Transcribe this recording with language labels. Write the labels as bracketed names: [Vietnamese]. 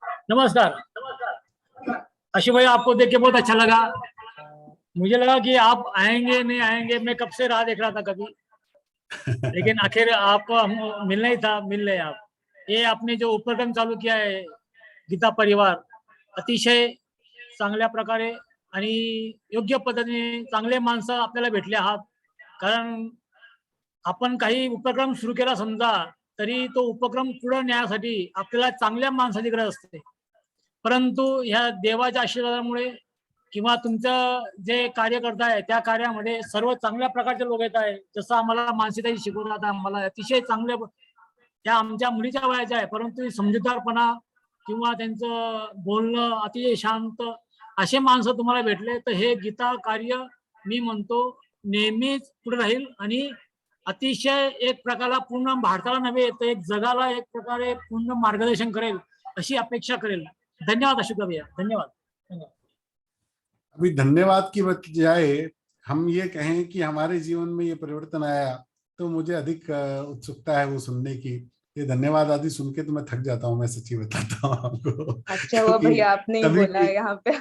[Hindi] नमस्कार। अशु भाई आपको देख के बहुत अच्छा लगा। मुझे लगा कि आप आएंगे नहीं आएंगे, मैं कब से राह देख रहा था कभी, लेकिन आखिर आपको हम मिलना ही था, मिल रहे आप। ये आपने जो उपक्रम चालू किया है गीता परिवार, [Marathi] अतिशय चांगल्या प्रकारे आणि योग्य पद्धतीने चांगले माणसं आपल्याला भेटले आहात. कारण आपण काही उपक्रम सुरू केला समजा तरी तो उपक्रम पुढे नेण्यासाठी आपल्याला चांगल्या माणसाची गरज असते, परंतु ह्या देवाच्या आशीर्वादामुळे किंवा तुमचं जे कार्य करताय त्या कार्यामध्ये सर्व चांगल्या प्रकारचे लोक येत आहे. जसं आम्हाला मानसीताई शिकवतात, आम्हाला अतिशय चांगले, त्या आमच्या मुलीच्या वयाच्या आहे, परंतु समजूतदारपणा किंवा त्यांचं बोलणं अतिशय शांत असे माणसं तुम्हाला भेटले, तर हे गीता कार्य मी म्हणतो नेहमीच पुढे राहील आणि अतिशय एक प्रकारे पूर्ण भारताला नव्हे तर एक जगाला एक प्रकारे पूर्ण मार्गदर्शन करेल अशी अपेक्षा करेल. [Hindi] धन्यवाद अशोक भैया, धन्यवाद। अभी धन्यवाद की बजाय हम ये कहें कि हमारे जीवन में ये परिवर्तन आया, तो मुझे अधिक उत्सुकता है वो सुनने की। ये धन्यवाद आदि सुन के तो मैं थक जाता हूँ, मैं सच्ची बताता हूँ आपको। अच्छा हुआ भैया आपने ही बोला यहाँ पे।